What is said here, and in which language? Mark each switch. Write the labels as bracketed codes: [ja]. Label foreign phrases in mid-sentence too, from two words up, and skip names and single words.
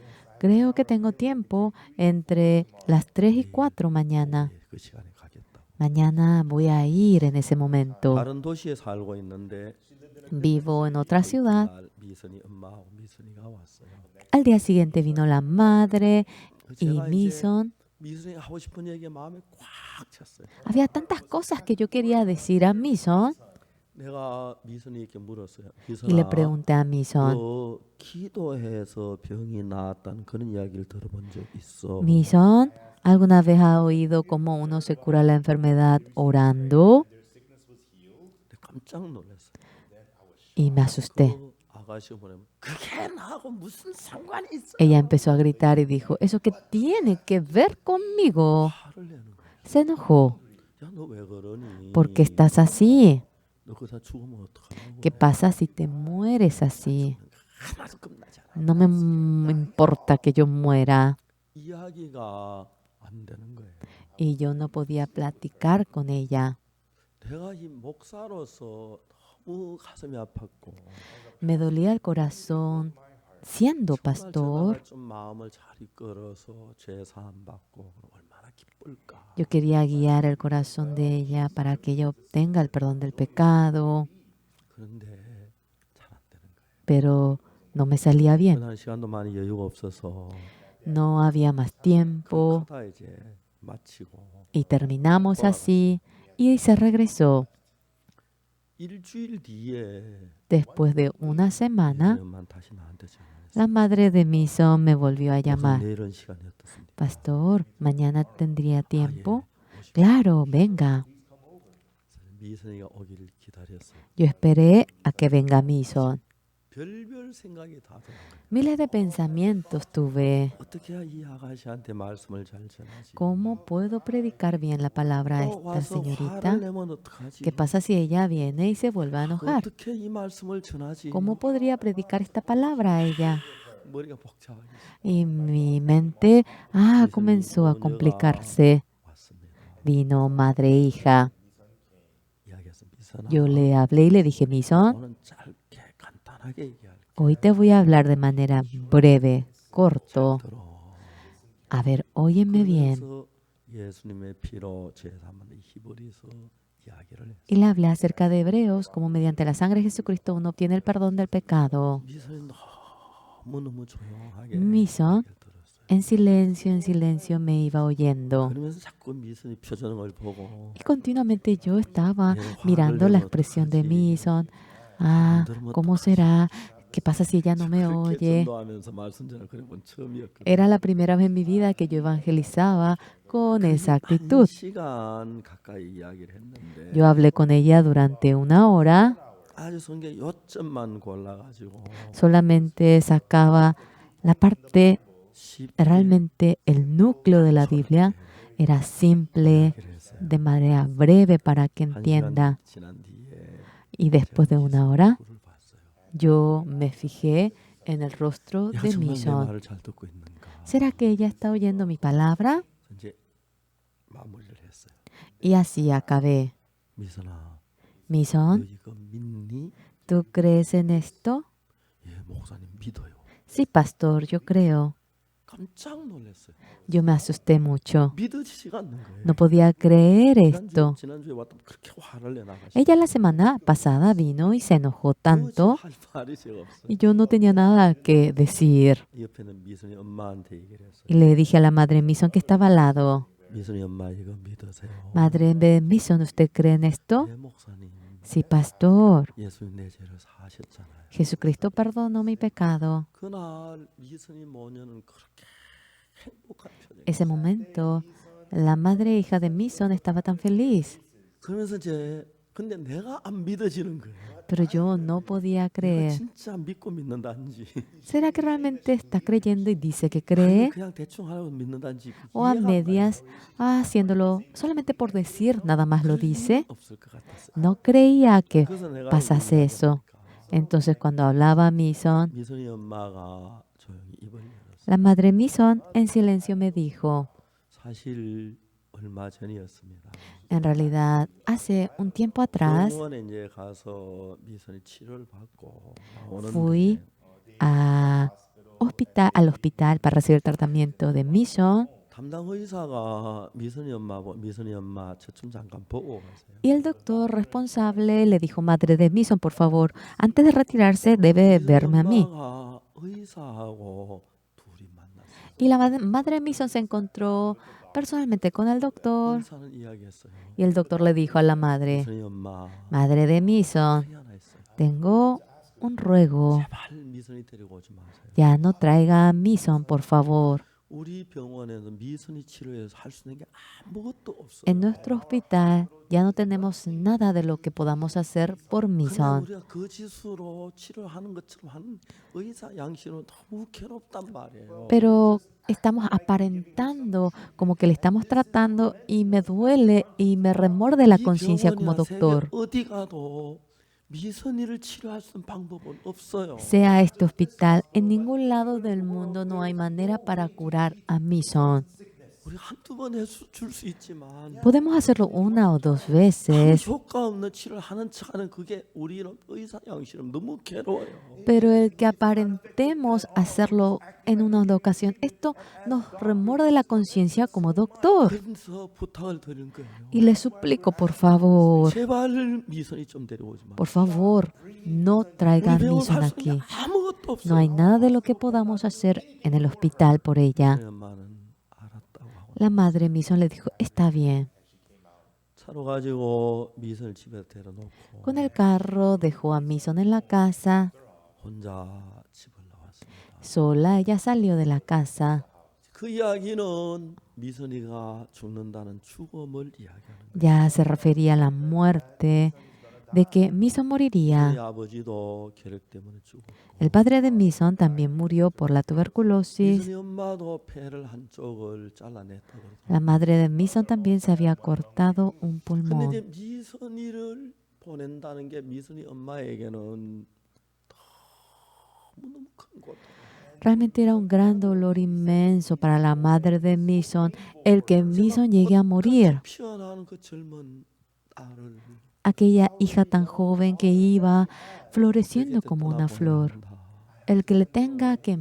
[es] Creo que tengo tiempo entre las 3 y 4 mañana. [ko] 예, 그 시간에 가겠다고. [es] Mañana voy a ir en ese momento. [ko] 다른 도시에 살고 있는데 [es] Vivo en otra ciudad. [ko] 날 미선이 엄마하고 미선이가 왔어요. [es] Al día siguiente vino la madre y [ko] 제가 이제 Mison. 미선이 하고 싶은 얘기가 마음에 꽉 찼어요. [es] Había tantas cosas que yo quería decir a Mison [ko] 내가 미선이에게 물었어요. [es] y le [ko] 미선아, [es] pregunté a Mison. [ko] 너 기도해서 병이 나았다는 그런 이야기를 들어본 적 있어? [es] Mison, ¿alguna vez ha oído cómo uno se cura la enfermedad orando? [ko] 깜짝 놀랐어요. [es] Y me asusté. [ko] 그 아가씨가 뭐냐면 그게 나하고 무슨 상관이 있어? [es] Ella empezó a gritar y dijo, ¿eso qué tiene que ver conmigo? [ko] 화를 내는 거야. [es] Se enojó. [ko] 야, 너 왜 그러니? [es] ¿Por qué estás así? [ko] 너 그러다 죽으면 어떡하냐고. [es] ¿Qué pasa si te mueres así? [ko] 하나도 끝나지 않아. [es] No me importa que yo muera. [ko] 이야기가 안 되는 거예요. [es] Y yo no podía platicar con ella. [ko] 내가 이 목사로서 너무 가슴이 아팠고 [es] Me dolía el corazón siendo [ko] 정말 [es] pastor. [ko] 제가 좀 마음을 잘 이끌어서 죄 사함 받고 얼마나 기쁠까. [es] Yo quería guiar el corazón de ella para que ella obtenga el perdón del pecado, [ko] 그런데 잘 안 되는 거예요. [es] pero no me salía bien. [ko] 그날 시간도 많이 여유가 없어서 [es] No había más tiempo [ko] 그러다 이제 마치고 [es] y terminamos así y se regresó. [ko] 일주일 뒤에 [es] Después de una semana, [ko] 엄마는 다시 나한테 전화했어요. [es] la madre de Mison me volvió a [ko] 목사님, [es] llamar. [ko] 내일은 시간이 어떻습니까? [es] Pastor, ¿mañana tendría tiempo? [ko] 오십시오. [es] Claro, venga. [ko] 미선이가 오기를 기다렸어요. [es] Yo esperé a que venga Mison. [ko] 별별 생각이 다 드는 거예요. [es] Miles de pensamientos tuve. [ko] 어떻게 해야 이 아가씨한테 말씀을 잘 전하지? [es] ¿Cómo puedo predicar bien la palabra a [ko] 또 [es] esta [ko] 와서 [es] señorita? [ko] 화를 내면 어떡하지? [es] ¿Qué pasa si ella viene y se vuelve a enojar? [ko] 어떻게 이 말씀을 전하지? [es] ¿Cómo podría predicar esta palabra a ella? [ko] 머리가 복잡하게 [es] Y mi mente comenzó a complicarse. [ko] 왔습니다. [es] Vino madre e hija. [ko] 이야기했습니다. 미선아, [es] Yo le hablé y le dije, Mison, [ko] 오늘 짧게 간단하게 얘기할게. [es] hoy te voy a hablar de manera breve, corto. [ko] 들어. [es] A ver, óyeme bien. [ko] 그래서 예수님의 피로 제3의 히브리서 이야기를 했어요. [es] Y le hablé acerca de Hebreos, como mediante la sangre de Jesucristo uno obtiene el perdón del pecado. [ko] 미선이 너무너무 조용하게 미선? 이야기를 들었어요. [es] En silencio me iba oyendo. [ko] 그러면서 자꾸 미선이 표정을 보고 [es] Y continuamente yo estaba [ko] 얘는 화를 [es] mirando la [ko] 내면 [es] expresión de [ko] 어떡하지? Mison. 안 들으면 [es] ¿Cómo [ko] 어떡하지? [es] será? ¿qué pasa si ella no me [ko] 그렇게 [es] oye? [ko] 전도하면서 말씀 전을 그래 본 처음이었거든요. [es] Era la primera vez en mi vida que yo evangelizaba con esa [ko] 한 [es] actitud. [ko] 시간 가까이 이야기를 했는데 [es] Yo hablé con ella durante 1 hora, [ko] 아주 성경 요점만 골라가지고 [es] solamente sacaba la parte, [ko] 쉽게 [es] realmente el núcleo de la Biblia era simple, [ko] 이야기를 했어요. [es] de manera breve para que [ko] 한 시간 [es] entienda. [ko] 지난 뒤에 [es] Y después de [ko] 제가 [es] 1 hora, [ko] 얼굴을 봤어요. [es] yo me fijé en el rostro [ko] 야 [es] de [ko] 정말 내 Mison. 말을 잘 듣고 있는가? [es] ¿Será que ella está oyendo mi palabra? [ko] 이제 마무리를 했어요. [es] Y así acabé. [ko] 미선아, Mison, 너 이거 믿니? [es] ¿tú crees en esto? [ko] 예, 목사님 믿어요. [es] Sí, pastor, yo creo. [ko] 깜짝 놀랐어요. [es] Yo me asusté mucho. [ko] 믿어지지가 않는 거예요. [es] No podía creer esto. [ko] 지난주에 왔다면 그렇게 화를 내나가시고 [es] Ella la semana pasada vino y se enojó tanto [ko] 할 말이 제가 없어요. [es] y yo no tenía nada que decir. [ko] 옆에는 미선이 엄마한테 얘기를 했어요. [es] Y le dije a la madre Mison que estaba al lado, [ko] 미선이 엄마 이거 믿으세요. [es] Madre Mison, ¿usted cree en esto? [ko] 네, 목사님. [es] Sí, pastor. [ko] 예수님 내 죄를 사하셨잖아요. [es] Jesucristo perdonó mi pecado. [ko] 그날 미선이 모녀는 그렇게 행복한 표정. [es] Ese momento, la madre e hija de Mison estaba tan feliz, [ko] 그러면서 이제 근데 내가 안 믿어지는 거예요. [es] pero yo no podía [ko] 내가 [es] creer. [ko] 진짜 믿고 믿는다는지 [es] ¿Será que realmente está creyendo y dice que [ko] 아니면 [es] cree? [ko] 그냥 대충 하라고 믿는다는지 [es] ¿O a [ko] 이해가 안 [es] medias, haciéndolo solamente por decir, nada más lo [ko] 가요. [es] dice? [ko] 없을 것 같았어요. [es] No creía que [ko] 그래서 내가 [es] pasase [ko] 이제 [es] eso. [ko] 이야기하니까 [es] Entonces, cuando hablaba Mison, [ko] 미선이 엄마가 조용히 입을 열었어요. [es] la madre Mison en silencio me dijo, [ko] 사실 얼마 전이었습니다. [es] en realidad, hace un tiempo atrás [ko] 병원에 이제 가서 미선이 치료를 받고 [es] fui [ko] 나오는데 [es] al hospital para recibir tratamiento de Mison [ko] 담당 의사가 미선이 엄마 저 좀 잠깐 보고 가세요. [es] y el doctor responsable le dijo, Madre de Mison, por favor, antes de retirarse debe verme a mí. [ko] 엄마가 의사하고 둘이 만났어요. [es] Y la madre de Mison se encontró personalmente con el doctor [ko] 의사는 이야기했어요. [es] y el doctor le dijo a la madre, [ko] 미선이 엄마 [es] Madre de Mison, [ko] 큰일 하나 있어요. [es] tengo un ruego, [ko] 제발 미선이 데리고 오지 마세요. [es] ya no traiga a Mison, por favor. [ko] 우리 병원에서 미선이 치료해서 할 수 있는 게 아무것도 없어요. [es] En nuestro hospital ya no tenemos nada de lo que podamos hacer por [ko] 그냥 Mison. 우리가 거짓으로 치료하는 것처럼 하는 의사 양심은 너무 괴롭단 말이에요. [es] Pero estamos aparentando como que le estamos tratando y me duele y me remorde la [ko] 이 [es] conciencia como [ko] 병원이나 세계 [es] doctor. [ko] 어디 가도 미선이를 치료할 수 있는 방법은 없어요. [es] Sea este hospital, en ningún lado del mundo no hay manera para curar a Mison. [ko] 우리 한두 번 해줄 수 있지만 [es] Podemos hacerlo 1 o 2 [ko] 아무 [es] veces, [ko] 효과 없는 치료를 하는 척하는 그게 우리 의사 양심은 너무 괴로워요. [es] pero el que aparentemos hacerlo en una ocasión, esto nos remorde la conciencia como doctor. [ko] 그래서 부탁을 드리는 거예요. [es] Y le suplico, por favor, [ko] 제발 미선이 좀 데려오지 마. [es] por favor, no [ko] 우리 [es] traigan [ko] 병원 Mison 할수 있는 [es] aquí. [ko] 게 아무것도 없어요. [es] No hay nada de lo que podamos hacer en el hospital por ella. [ko] 저희 엄마는 알았다고 하고 [es] La madre Mison le dijo, está bien. [ko] 차로 가지고 미선을 집에 데려놓고 [es] Con el carro dejó a Mison en la casa. [ko] 혼자 집을 나왔습니다. [es] Sola ella salió de la casa. [ko] 그 이야기는 미선이가 죽는다는 죽음을 이야기하는 거예요. [es] Ya se refería a la muerte, de que Mison [ko] 저희 [es] moriría. [ko] 아버지도 혈액 때문에 죽었고 [es] El padre de Mison también murió por la tuberculosis. [ko] 미선이 엄마도 폐를 한쪽을 잘라냈다고 그러죠. [es] La madre de Mison también se había cortado un [ko] 근데 이제 [es] pulmón. [ko] 미선이를 보낸다는 게 미선이 엄마에게는 너무너무 큰 고통. [es] Realmente era un gran dolor inmenso para la madre de Mison el que Mison llegue a morir. [ko] 피어나는 그 젊은 딸을 [es] Aquella hija tan joven que iba floreciendo como una flor. El que le tenga que